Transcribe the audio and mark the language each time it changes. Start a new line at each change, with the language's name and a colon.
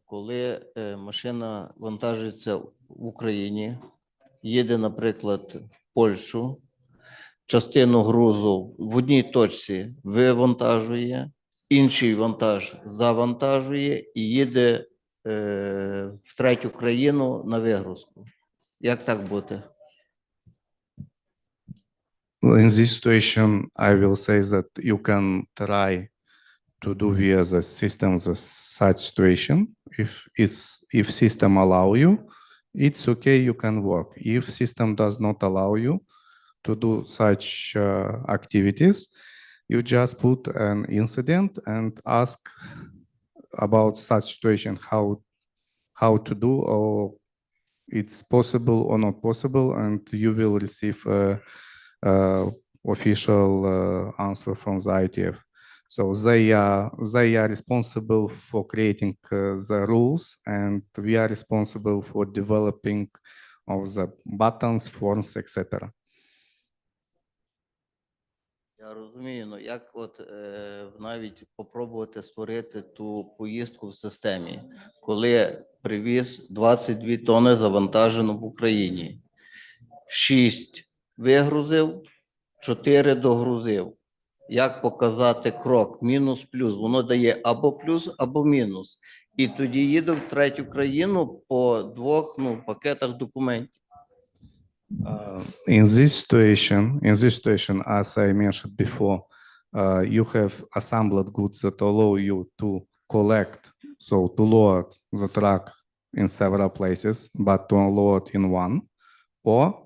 Ukrainian: Коли машина вантажиться в Україні, їде, наприклад, в Польщу, частину грузу в одній точці вивантажує, інший вантаж завантажує і їде в третю країну на вигрузку. Як так бути?
English: In this situation, I will say that you can try to do via the system the such situation. If system allow you, it's okay, you can work. If system does not allow you to do such activities, you just put an incident and ask about such situation, how to do, or it's possible or not possible, and you will receive a official answer from the ITF. So they are responsible for creating the rules, and we are responsible for developing of the buttons, forms, etc.
Ukrainian: Я розумію, ну як от навіть попробувати створити ту поїздку в системі, коли привіз 22 тони завантажено в Україні, 6 вигрузив, 4 догрузив. Як показати крок мінус-плюс? Воно дає або плюс, або мінус. І тоді їду в третю країну по 2 пакетах документів.
English: In this situation, as I mentioned before, you have assembled goods that allow you to collect, so to load the truck in several places, but to unload in one, or